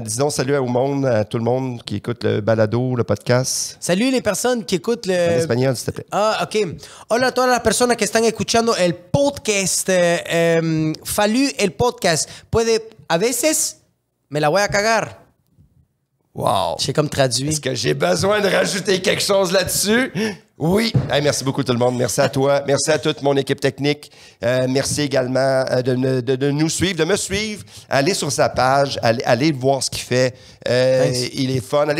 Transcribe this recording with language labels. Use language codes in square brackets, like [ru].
[fr] Disons salut au monde, à tout le monde qui écoute le balado, le podcast. Salut les personnes qui écoutent En le... espagnol, s'il te plaît. Ah, ok. [es] Hola a todas las personas que están escuchando el podcast. Fallu el podcast. Puede, a veces, me la voy a cagar. Wow. [fr] J'ai comme traduit. Est-ce que j'ai besoin de rajouter quelque chose là-dessus? Oui. Hey, merci beaucoup tout le monde. Merci à toi. Merci à toute mon équipe technique. Merci également de nous suivre, de me suivre. Allez sur sa page. Allez voir ce qu'il fait. Il est fun.